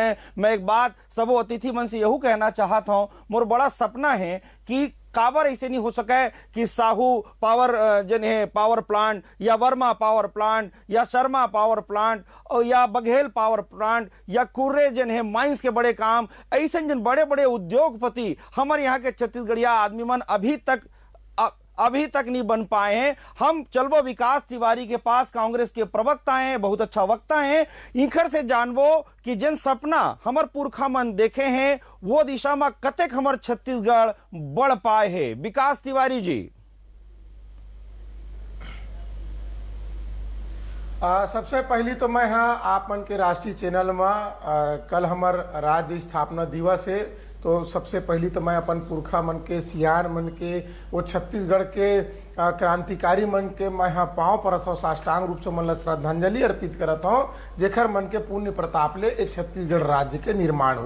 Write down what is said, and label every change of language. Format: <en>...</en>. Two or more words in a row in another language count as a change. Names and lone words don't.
<hne>मैं एक बात सबो अतिथि मन से यहू कहना चाहता हूँ, मोर बड़ा सपना है कि काबर ऐसे नहीं हो सके कि साहू पावर जन है पावर प्लांट, या वर्मा पावर प्लांट, या शर्मा पावर प्लांट, और या बघेल पावर प्लांट, या कुर्रे जन है माइंस के बड़े काम, ऐसे जन बड़े बड़े उद्योगपति हमारे यहाँ के छत्तीसगढ़िया आदमी मन अभी तक नहीं बन पाए हैं। हम चलबो विकास तिवारी के पास, कांग्रेस के प्रवक्ता हैं, बहुत अच्छा वक्ता हैं, इखर से जानबो कि जिन सपना हमर पुरखा मन देखे हैं वो दिशा में कतेक हमर छत्तीसगढ़ बढ़ पाए है। विकास तिवारी जी। सबसे पहली तो मैं हाँ आप मन के राष्ट्रीय चैनल में कल हमार राज्य स्थापना दिवस है, तो सबसे पहली तो मैं अपन पुरखा मन के, सियार मन के, वो छत्तीसगढ़ के क्रांतिकारी मन के मैं यहाँ पाँव परत हूँ, साष्टांग रूप से मन ला श्रद्धांजलि अर्पित करत हूँ, जेखर मन के पुण्य प्रताप ले छत्तीसगढ़ राज्य के निर्माण हुई।</hne>